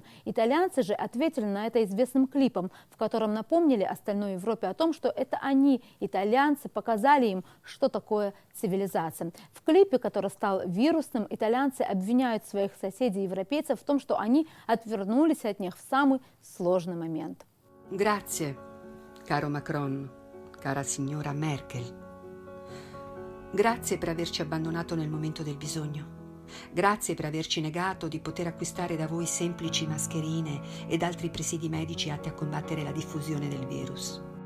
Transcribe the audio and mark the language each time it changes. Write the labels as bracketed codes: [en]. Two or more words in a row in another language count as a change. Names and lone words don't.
[ru] Итальянцы же ответили на это известным клипом, в котором напомнили остальной Европе о том, что это они, итальянцы, показали им, что такое цивилизация. В клипе, который стал вирусным, итальянцы обвиняют своих соседей-европейцев в том, что они отвернулись от них в самый сложный момент. [it] Grazie, caro Macron, cara signora Merkel. Grazie per averci abbandonato nel momento del bisogno. Grazie per averci negato di poter acquistare da voi semplici mascherine ed altri presidi medici atti a combattere la diffusione del virus.